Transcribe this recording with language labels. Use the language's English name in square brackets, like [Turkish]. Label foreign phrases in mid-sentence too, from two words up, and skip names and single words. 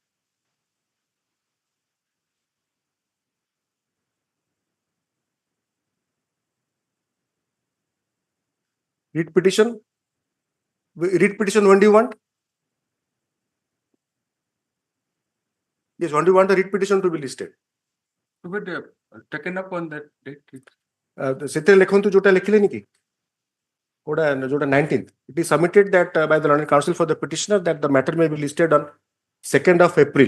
[English] Read petition. Read petition, when do you want? Yes, when do you want the read petition to be listed? But taken up on that date. [Odia] ସେଥିରେ ଲେଖନ୍ତୁ ଯୋଉଟା ଲେଖିଲେନି କି କୋଉଟା ଯୋଉଟା 19th. [English] It is submitted that by the learned counsel for the petitioner that the matter may be listed on 2nd of April.